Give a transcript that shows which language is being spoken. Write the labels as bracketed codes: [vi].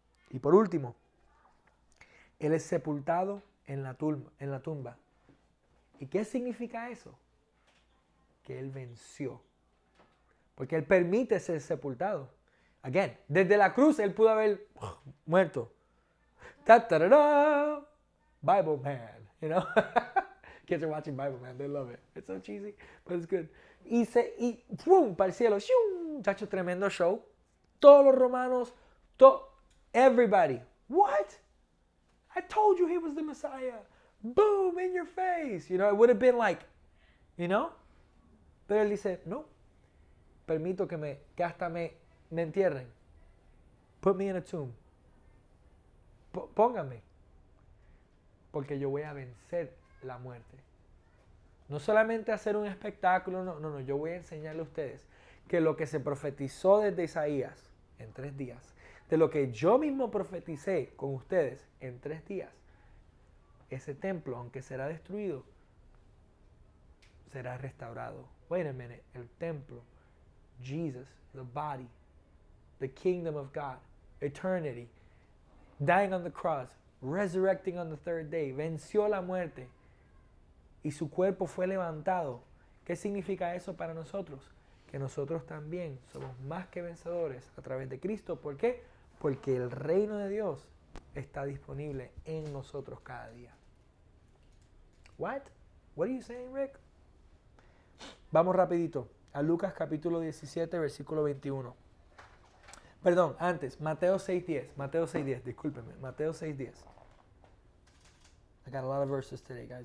[es] Y por último, Él es sepultado en la tumba. ¿Y qué significa eso? Que Él venció. Porque Él permite ser sepultado. Again, desde la cruz Él pudo haber muerto. [en] Ta-ta-da-da! Bible Man, you know? Kids are watching Bible Man, they love it. It's so cheesy, but it's good. [es] Y ¡pum! Para el cielo, ¡shum! Chacho, tremendo show. Todos los romanos, [en] everybody. What? I told you he was the Messiah. Boom, in your face. You know, it would have been like, you know? [es] Pero él dice, no, permito que hasta me entierren. [en] Put me in a tomb. [es] Póngame. Porque yo voy a vencer la muerte. No solamente hacer un espectáculo, no, yo voy a enseñarle a ustedes que lo que se profetizó desde Isaías en 3 días, de lo que yo mismo profeticé con ustedes en 3 días, ese templo, aunque será destruido, será restaurado. [en] Wait a minute, [es] el templo, [en] Jesus, the body, the kingdom of God, eternity, dying on the cross, resurrecting on the 3rd day, [es] venció la muerte y su cuerpo fue levantado. ¿Qué significa eso para nosotros? Que nosotros también somos más que vencedores a través de Cristo. ¿Por qué? Porque el reino de Dios está disponible en nosotros cada día. [en] What? What are you saying, Rick? [es] Vamos rapidito a Lucas capítulo 17, versículo 21. Perdón, antes, Mateo 6.10, discúlpeme, Mateo 6.10. [en] I got a lot of verses today, guys.